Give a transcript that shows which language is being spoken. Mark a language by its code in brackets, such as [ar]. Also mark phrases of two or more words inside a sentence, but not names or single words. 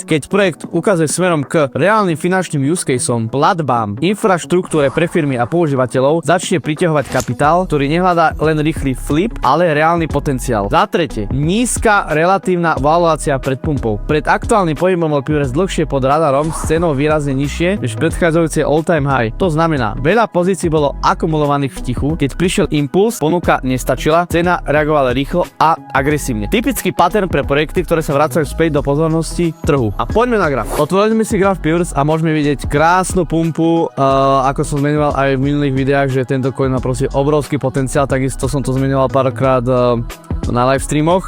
[sk] Keď projekt ukazuje smerom k reálnym finančným [en] use caseom, [sk] platbám, infraštruktúre pre firmy a používateľov, začne priťahovať kapitál, ktorý nehľadá len rýchly flip, ale reálny potenciál. Za tretie, nízka relatívna valuácia pred pumpou. Pred aktuálnym pohybom bol Piverse dlhšie pod radarom s cenou výrazne nižšie než predchádzajúce [en] all-time high. [sk] To znamená, veľa pozícií bolo akumulovaných v tichu, keď prišiel impuls, ponuka nestačila, cena reagovala rýchlo a agresívne. Typický pattern pre projekty, ktoré sa vracajú späť do pozornosti trhu. A poďme na graf. Otvoríme si graf Piverse a môžeme vidieť krásnu pumpu, ako som zmenoval aj v minulých videách, že tento coin má proste obrovský potenciál, takisto som to zmenoval párkrát na [en] live streamoch.